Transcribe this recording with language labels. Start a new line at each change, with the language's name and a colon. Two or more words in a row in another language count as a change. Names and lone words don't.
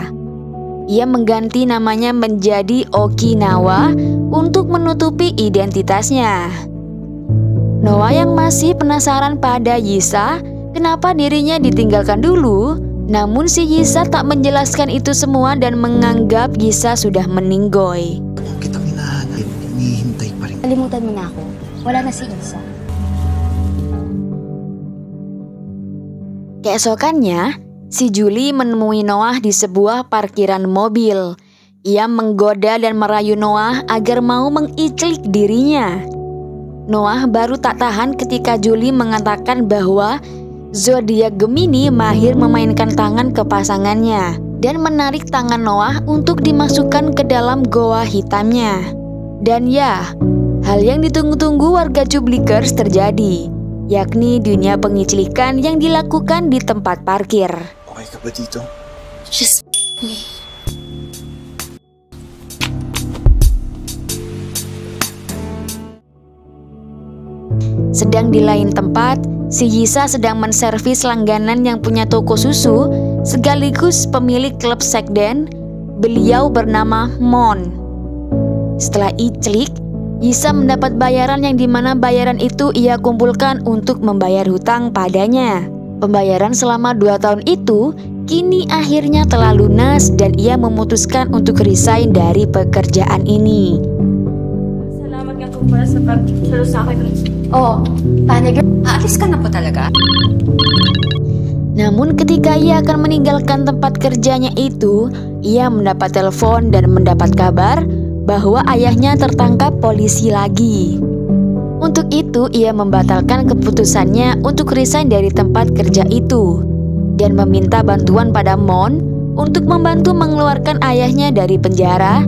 Indonesian: Ia mengganti namanya menjadi Okinawa untuk menutupi identitasnya. Noah yang masih penasaran pada Jisa, kenapa dirinya ditinggalkan dulu, namun si Jisa tak menjelaskan itu semua dan menganggap Jisa sudah meninggoy.
Filipino: Kung kitang hinahanap, hinihintay pa rin. Kalimutan mo na ako. Wala na si Isa.
Indonesian: Keesokannya, si Julie menemui Noah di sebuah parkiran mobil. Ia menggoda dan merayu Noah agar mau mengiclik dirinya. Noah baru tak tahan ketika Julie mengatakan bahwa zodiak Gemini mahir memainkan tangan ke pasangannya dan menarik tangan Noah untuk dimasukkan ke dalam goa hitamnya. Dan ya, hal yang ditunggu-tunggu warga Jublikers terjadi, yakni dunia pengiclikan yang dilakukan di tempat parkir.
Filipino: Okay ka ba dito? Just
Indonesian: Sedang di lain tempat, si Jisa sedang menservis langganan yang punya toko susu sekaligus pemilik klub sekden. Beliau bernama Mon. Setelah iclik, Jisa mendapat bayaran yang dimana bayaran itu ia kumpulkan untuk membayar hutang padanya. Pembayaran selama 2 tahun itu kini akhirnya telah lunas dan ia memutuskan untuk resign dari pekerjaan ini.
Filipino: Salamat nga po pala sa pag-salo sa akin. oh, paano girl? Aalis ka na po talaga?
Indonesian: Namun ketika ia akan meninggalkan tempat kerjanya itu, ia mendapat telepon dan mendapat kabar bahwa ayahnya tertangkap polisi lagi. Untuk itu ia membatalkan keputusannya untuk resign dari tempat kerja itu dan meminta bantuan pada Mon untuk membantu mengeluarkan ayahnya dari penjara.